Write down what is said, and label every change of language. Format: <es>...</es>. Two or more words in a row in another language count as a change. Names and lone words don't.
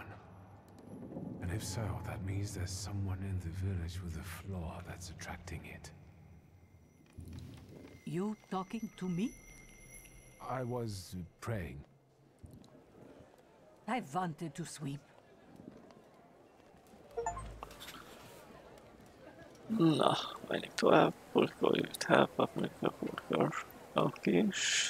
<en>And if so, that means there's someone in the village with a flaw that's attracting it. You talking to me? I was praying. I wanted to sweep.</en> <hu>Na, menjünk tovább. Purkoljuk, help, purkol. Oké, és...</hu>